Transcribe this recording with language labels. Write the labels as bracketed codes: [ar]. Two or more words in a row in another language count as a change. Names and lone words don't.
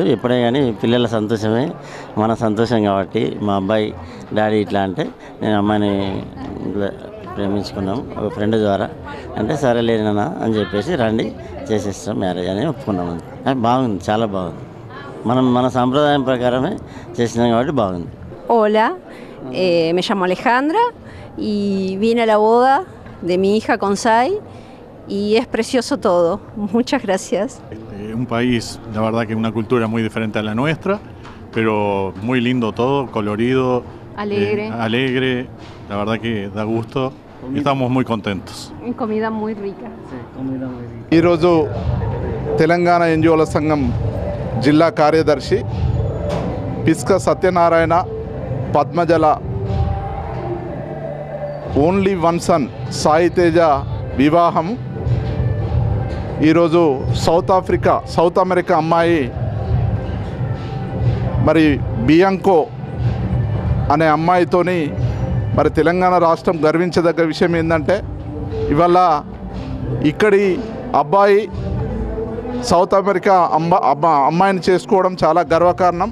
[te] ఎప్పుడే కానీ పిల్లల సంతోషమే మన సంతోషం కాబట్టి మా అబ్బాయి డాడీ ఇట్లా అంటే నేను అమ్మాయిని ప్రేమించుకున్నాం ఒక ఫ్రెండ్ ద్వారా అంటే సరే లేనా అని చెప్పేసి రండి చేసేస్తాం మ్యారేజ్ అని ఒప్పుకున్నాం. బాగుంది, చాలా బాగుంది. మన సాంప్రదాయం ప్రకారమే చేసినాం కాబట్టి బాగుంది. [es] Hola, me llamo Alejandra y vine a la boda de mi hija con Sai y es precioso todo. Muchas gracias. Un país, la verdad que una cultura muy diferente a la nuestra, pero muy lindo todo, colorido, alegre, la verdad que da gusto y estamos muy contentos. Comida muy rica. [te] ఈరోజు తెలంగాణ ఎన్జిఓల సంఘం జిల్లా కార్యదర్శి పిస్క సత్యనారాయణ పద్మజల [en] only one son [te] సాయితేజ వివాహం ఈరోజు సౌత్ అమెరికా అమ్మాయి మరి బియాంకో అనే అమ్మాయితోని మరి తెలంగాణ రాష్ట్రం గర్వించదగ్గ విషయం ఏంటంటే ఇవాళ ఇక్కడి అబ్బాయి సౌత్ అమెరికా అమ్మాయిని చేసుకోవడం చాలా గర్వకారణం.